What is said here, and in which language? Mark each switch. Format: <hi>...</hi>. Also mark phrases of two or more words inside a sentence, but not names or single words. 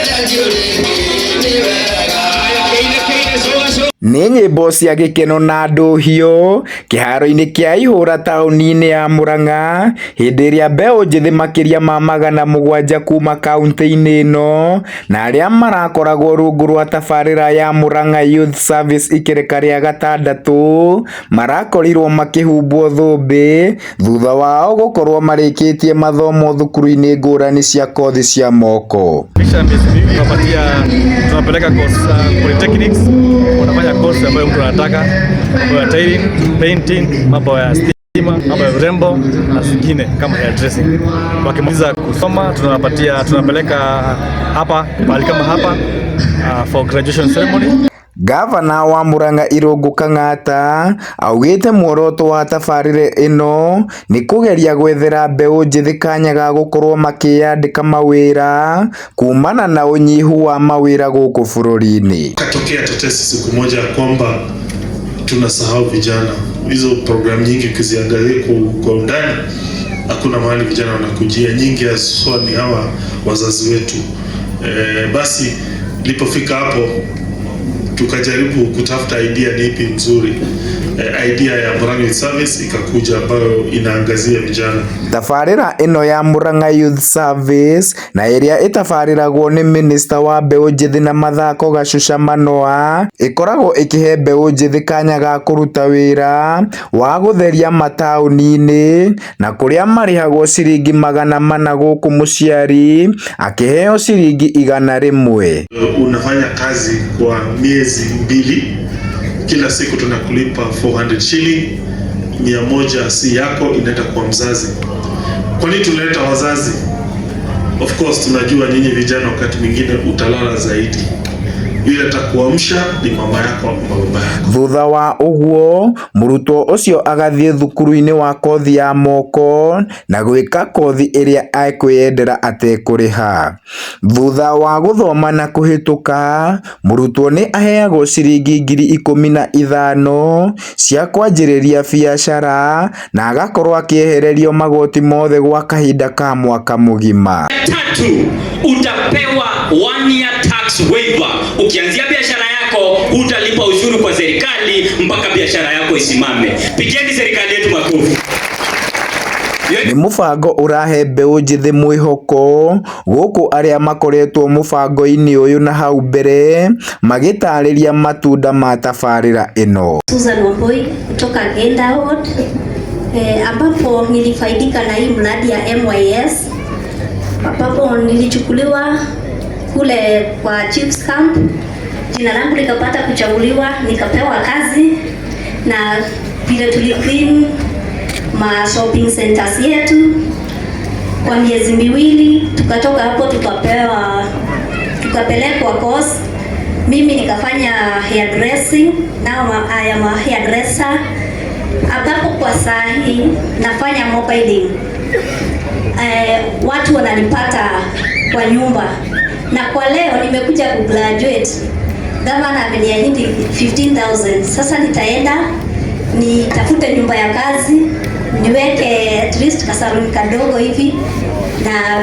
<ki>Nĩ nyĩmbo cia gĩkeno na ndũhiũ kĩharo-inĩ kĩa Ihũra taũni-inĩ ya Mũrang'a hĩndĩ ĩrĩa mbeũ njĩthĩ makĩria ma 700 kuma kaũntĩ-inĩ ĩno na arĩa marakoragwo rungu rwa tabarĩra ya Mũrang'a Youth Service ikereka rĩa 6 marakorirwo makĩhumbwo thũmbĩ thutha wao gũkorwo marĩkĩtie mathomo thukuru-inĩ ngũrani cia kothi cia moko.</ki> <sw>Tunapeleka course polytechnics, unafanya course ambayo mtu anataka, mambo ya tailoring, painting, mambo ya stima, mambo ya urembo na zingine kama</sw> <en>hair dressing.</en> <sw>Wakimaliza kusoma tunapeleka hapa mahali kama hapa</sw> <en>for graduation ceremony.</en> <ki>Gavana wa Mũrang'a Irũngũ Kang'ata augĩte muoroto wa tabarĩra ĩno nĩ kũgeria gwethera mbeũ njĩthĩ kanya ga gũkorwo makĩyandĩka mawĩra kumana na ũnyihu wa mawĩra gũkũ bũrũri-inĩ.</ki> <sw>Katokea tetesi siku moja kwamba tunasahau vijana. Hizo program nyingi ukiziangalia kwa undani hakuna mahali vijana wanakujia, nyingi haswa ni hawa wazazi wetu. Basi lipofika hapo tukajaribu kutafuta idea ni ipi nzuri. Idea ya Mũrang'a Youth Service ikakuja ambayo inaangazia vijana.</sw> <ki>Tabarĩra ĩno ya Mũrang'a Youth Service na ĩrĩa ĩtabarĩragwo nĩ Minister wa mbeũ njĩthĩ na mathako Gachucha Manoa ĩkoragwo ĩkĩhe mbeũ njĩthĩ kanya ga kũruta wĩra wa gũtheria mataũni-inĩ na kũrĩa marĩhagwo ciringi 400 gũkũ mũciari akĩheo ciringi 100.</ki> <sw>Unafanya kazi kwa miezi 2, kila siku tunakulipa 400 shilling, 100 si yako, inaenda kwa mzazi. Kwa nini tunaleta wazazi?</sw> <en>Of course</en> <sw>tunajua nyinyi vijana wakati mwingine utalala zaidi. Yule atakuamsha ni mama yako au baba yako.</sw> <ki>Thutha wa ũguo mũrutwo ũcio agathiĩ thukuru-inĩ wa kothi ya moko na gwĩka kothi ĩrĩa ekwĩyendera atekũrĩha. Thutha wa gũthoma na kũhĩtũka mũrutwo nĩ aheagwo ciringi 15,000 cia kwanjĩrĩria biacara na agakorwo akĩehererio magoti mothe gwa kahinda ka mwaka mũgima.</ki> <sw>Tatu, utapewa 1</sw> <en>year tax waiver.</en> <sw>Ukianzia biashara yako utalipa ushuru kwa serikali mpaka biashara yako isimame. Pigeni serikali yetu makofi.</sw> <ki>Ni mũbango ũrahe mbeũ njĩthĩ mwĩhoko gũkũ arĩa makoretwo mũbango-inĩ ũyũ na hau mbere magĩtarĩria matunda ma tabarĩra ĩno.</ki> <sw>Susan Wambui kutoka Genda Ward, ambapo nilifaidika na hii mradi ya MYS, ambapo nilichukuliwa kule kwa Chiefs Camp, jina langu likapata kuchaguliwa, nikapewa kazi na vile tuliclean ma</sw> <en>shopping centers</en> <sw>yetu kwa miezi 2. Tukatoka hapo tukapelekwa course. Mimi nikafanya</sw> <en>hairdressing, now I am a hairdresser,</en> <sw>ambapo kwa saa hii nafanya mobiling. Watu wananipata kwa nyumba, na kwa leo nimekuja kugraduate. Gavana ameniahidi 15,000. Sasa nitaenda nitafute nyumba ya kazi niweke</sw> <en>at least</en> <sw>kasaruni kadogo hivi na</sw>